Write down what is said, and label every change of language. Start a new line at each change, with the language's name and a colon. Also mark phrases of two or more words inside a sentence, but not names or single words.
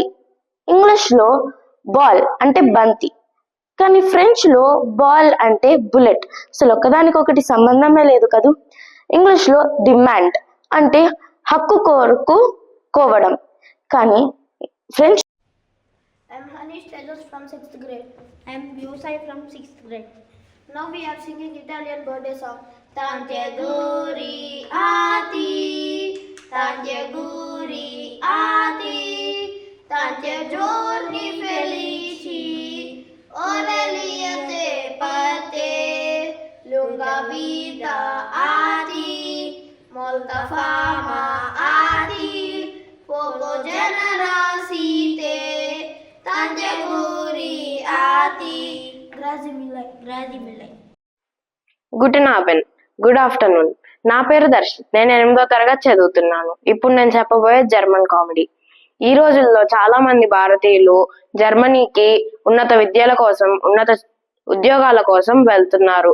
Telugu: ఇంగ్లీష్ లో బాల్ అంటే బంతి, కానీ ఫ్రెంచ్ లో బాల్ అంటే బుల్లెట్. అసలు ఒకదానికొకటి సంబంధమే లేదు కదూ. ఇంగ్లీష్ లో డిమాండ్ అంటే హక్కు కోరడం, కానీ ఫ్రెంచ్.
English: I am Hanish Tejas from 6th grade. I am Yusai from 6th grade. Now we are singing Italian birthday song.
Italian: Tante auguri a ti, tanti giorni felici, orelia te per te, lunga vita a ti, molta fama a ti, poco generosite, tanti auguri a ti. Grazie mille.
English: good afternoon.
Telugu: నా పేరు దర్శన్. నేను 8వ తరగతి చదువుతున్నాను. ఇప్పుడు నేను చెప్పబోయే
English: German comedy.
Telugu: ఈ రోజుల్లో చాలా మంది భారతీయులు జర్మనీకి ఉన్నత విద్యల కోసం, ఉన్నత ఉద్యోగాల కోసం వెళ్తున్నారు.